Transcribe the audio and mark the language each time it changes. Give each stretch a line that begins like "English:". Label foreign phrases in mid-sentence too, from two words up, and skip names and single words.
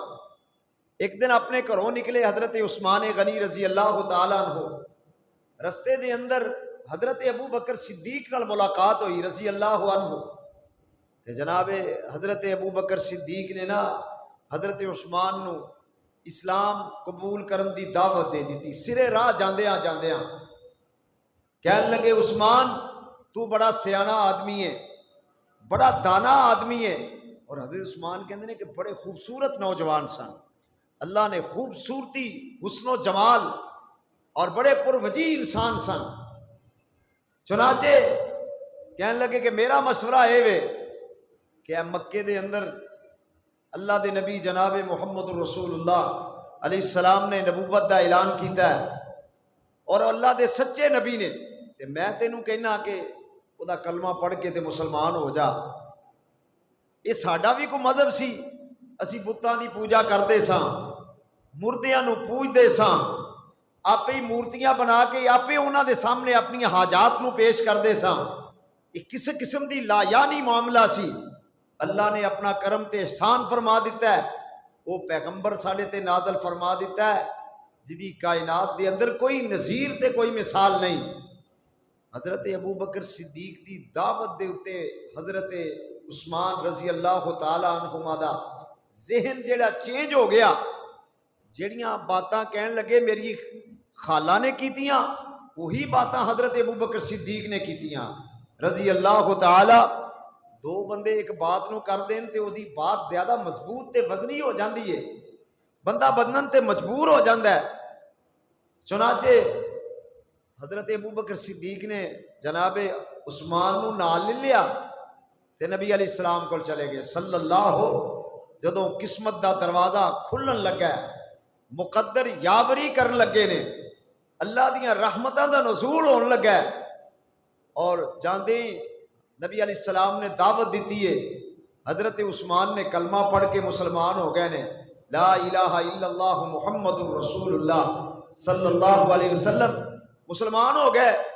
Punjabi: ایک دن اپنے گھروں نکلے حضرت عثمان غنی رضی اللہ تعالیٰ عنہ، رستے دے اندر حضرت ابو بکر صدیق نال ملاقات ہوئی رضی اللہ عنہ، تے جناب حضرت ابو بکر صدیق نے نا حضرت عثمان نو اسلام قبول کرن دی دعوت دے دیتی۔ سرے راہ جاندیاں جاندیاں کہن لگے عثمان تو بڑا سیانا آدمی ہے، بڑا دانا آدمی ہے۔ اور حضرت عثمان کہندے نے کہ بڑے خوبصورت نوجوان سن، اللہ نے خوبصورتی، حسن و جمال اور بڑے پروجی انسان سن۔ چنانچہ کہنے لگے کہ میرا مشورہ ہے وے کہ مکے دے اندر اللہ دے نبی جناب محمد الرسول اللہ علیہ السلام نے نبوت دا اعلان کیتا ہے اور اللہ دے سچے نبی نے، تے میں تینوں کہنا کہ او دا کلمہ پڑھ کے تے مسلمان ہو جا۔ یہ ساڈا بھی کوئی مذہب سی، اسی بتاں دی پوجا کردے ساں، مردیاں نو پوجدے ساں، آپ ہی مورتیاں بنا کے آپ ہی انہاں دے سامنے اپنی حاجات نو پیش کردے ساں۔ یہ کس قسم دی لا یعنی معاملہ سی۔ اللہ نے اپنا کرم تے احسان فرما دیتا ہے، وہ پیغمبر ساڈے تے نازل فرما دیتا ہے جدی کائنات دے اندر کوئی نظیر تے کوئی مثال نہیں۔ حضرت ابو بکر صدیق دی دعوت دے اتے حضرت عثمان رضی اللہ تعالیٰ عنہما دا ذہن جیڑا چینج ہو گیا، جیڑیاں باتاں کہن لگے میری خالہ نے کیتیاں وہی باتاں حضرت ابو بکر صدیق نے کیتیاں رضی اللہ تعالیٰ۔ دو بندے ایک بات نو کر دین تے دی بات زیادہ مضبوط تے وزنی ہو جاندی ہے، بندہ بدنن تے مجبور ہو جاندہ ہے۔ چنانچہ حضرت ابو بکر صدیق نے جناب عثمان نو نال لے لیا تے نبی علیہ السلام کو چلے گئے صلی اللہ۔ جدوں قسمت دا دروازہ کھلن لگا ہے، مقدر یاوری کرن لگے نے، اللہ دیاں رحمتاں دا نزول ہون لگا ہے، اور جاندے نبی علیہ السلام نے دعوت دیتی ہے، حضرت عثمان نے کلمہ پڑھ کے مسلمان ہو گئے نے،
Arabic: لا الہ الا اللہ محمد الرسول اللہ صلی اللہ علیہ وسلم،
Punjabi: مسلمان ہو گئے۔